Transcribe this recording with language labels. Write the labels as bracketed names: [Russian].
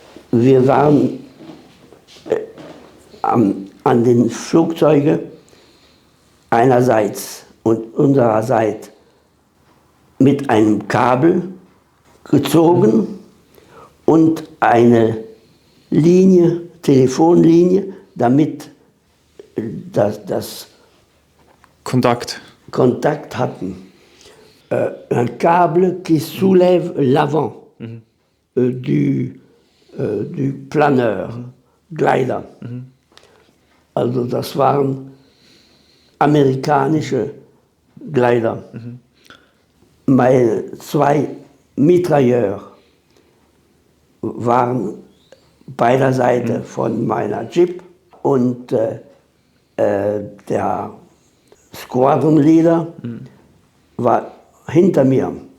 [German] Wir waren an den Flugzeugen einerseits und unsererseits mit einem Kabel gezogen und eine Linie, Telefonlinie, damit das Kontakt hatten. [French] Un câble qui soulève l'avant du Planeur, Glider. [German] Also das waren amerikanische Glider. Meine 2 Mitrailleurs waren beider Seiten von meiner Jeep und der Squadron Leader war hinter mir.